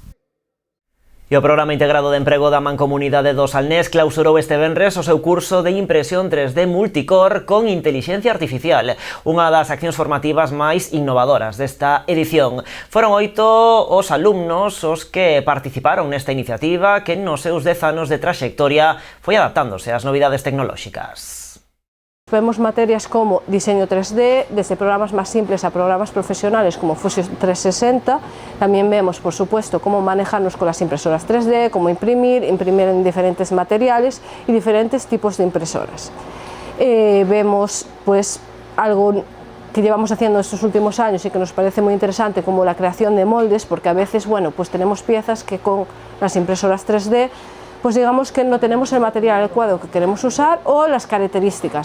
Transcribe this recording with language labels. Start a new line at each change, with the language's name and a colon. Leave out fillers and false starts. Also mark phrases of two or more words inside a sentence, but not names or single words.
Galician: E o Programa Integrado de Emprego da Mancomunidade do Salnés clausurou este venres o seu curso de impresión 3D multicor con intelixencia artificial, unha das accións formativas máis innovadoras desta edición. Foron 8 os alumnos os que participaron nesta iniciativa que nos seus 10 anos de traxectoria foi adaptándose ás novidades tecnolóxicas.
Spanish: Vemos materias como diseño 3D, desde programas más simples a programas profesionales como Fusion 360. También vemos, por supuesto, cómo manejarnos con las impresoras 3D, cómo imprimir en diferentes materiales y diferentes tipos de impresoras. Vemos pues algo que llevamos haciendo estos últimos años y que nos parece muy interesante, como la creación de moldes, porque a veces, bueno, pues tenemos piezas que con las impresoras 3D pues digamos que no tenemos el material adecuado que queremos usar o las características.